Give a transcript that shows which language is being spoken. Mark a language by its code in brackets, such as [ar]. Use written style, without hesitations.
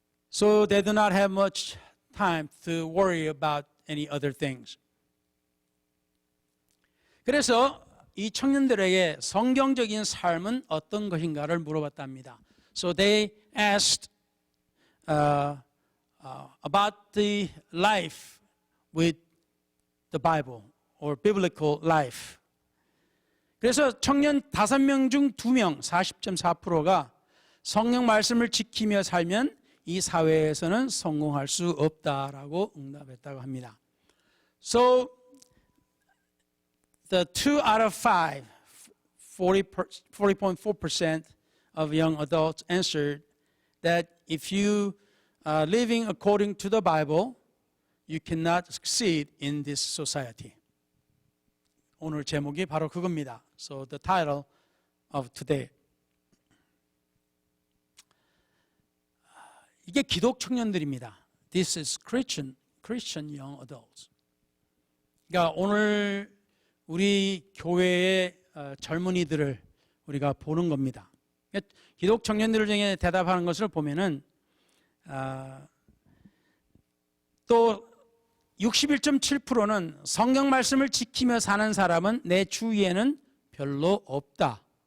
[en] So they do not have much time to worry about any other things. [ko] 그래서 이 청년들에게 성경적인 삶은 어떤 것인가를 물어봤답니다. [en] So they asked about the life with the Bible or biblical life. [ko] 그래서 청년 5명 중 2명, 40.4%가 성경 말씀을 지키며 살면 이 사회에서는 성공할 수 없다라고 응답했다고 합니다. [en] So the 2 out of 5, 40.4% of young adults answered that if you are living according to the Bible, you cannot succeed in this society. [ko] 오늘 제목이 바로 그겁니다. [en] So the title of today. [ko] 이게 기독 청년들입니다. [en] This is Christian young adults. [ko] 그러니까 오늘 우리 교회의 젊은이들을 우리가 보는 겁니다. 기독 청년들 중에 대답하는 것을 보면은 또 61.7%는 성경 말씀을 지키며 사는 사람은 내 주위에는 별로 없다